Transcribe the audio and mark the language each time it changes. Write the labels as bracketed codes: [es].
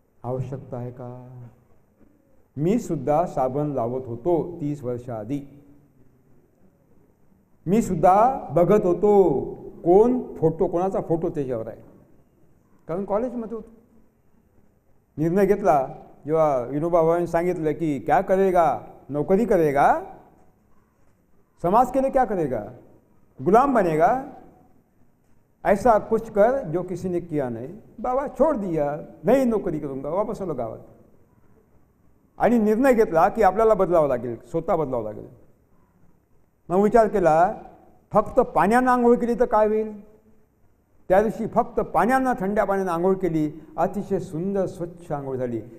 [mr] आवश्यकता आहे का? मी सुद्धा साबण लावत होतो 30 वर्षाआधी. मी सुद्धा बघत होतो कोणाचा फोटो त्याच्यावर आहे, कारण कॉलेजमध्ये होतो. निर्णय घेतला जेव्हा विनोबा भावेने सांगितलं की [hi] क्या करेगा, नौकरी करेगा, समाज के लिए क्या करेगा, गुलाम बनेगा, ऐसा कुछ कर जो किसी ने किया नहीं. बाबा छोड़ दिया, नहीं नोकरी करूंगा, वापस [mr] आलो गावात. आणि निर्णय घेतला की आपल्याला बदलावं लागेल, स्वतः बदलावं लागेल. मग विचार केला फक्त पाण्यानं आंघोळ केली तर काय होईल. त्या दिवशी फक्त पाण्यानं, थंड्या पाण्यानं आंघोळ केली, अतिशय सुंदर स्वच्छ आंघोळ झाली.